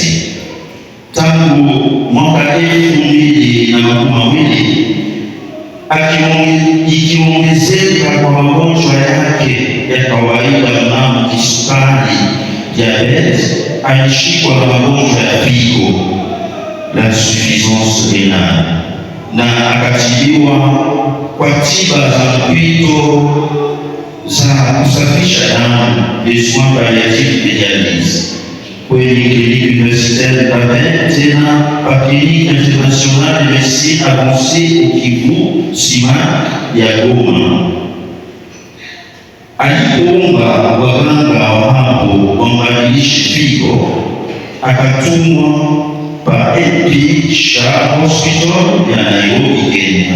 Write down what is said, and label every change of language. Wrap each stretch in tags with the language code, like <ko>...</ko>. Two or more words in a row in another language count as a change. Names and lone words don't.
<sw>Tangu mwaka 2012 ikiongezeka kwa magonjwa yake ya kawaida mnamo kisukari diabetes, alishikwa na magonjwa ya figo la</sw> <fr>insuffisance renale</fr> <sw>na akatibiwa kwa tiba za mpito za kusafisha damu</sw> <fr>les soins palliatifs de dialyse</fr> <sw>kwenye kliniki universitaire Paven, tena kwa kliniki internationale de médecine avancée au Kivu SIMAK ya Goma. Alipoomba waganga wa hapo wambadilishe figo, akatumwa pa EP Sharp Hospital ya Nairobi, Kenya.</sw>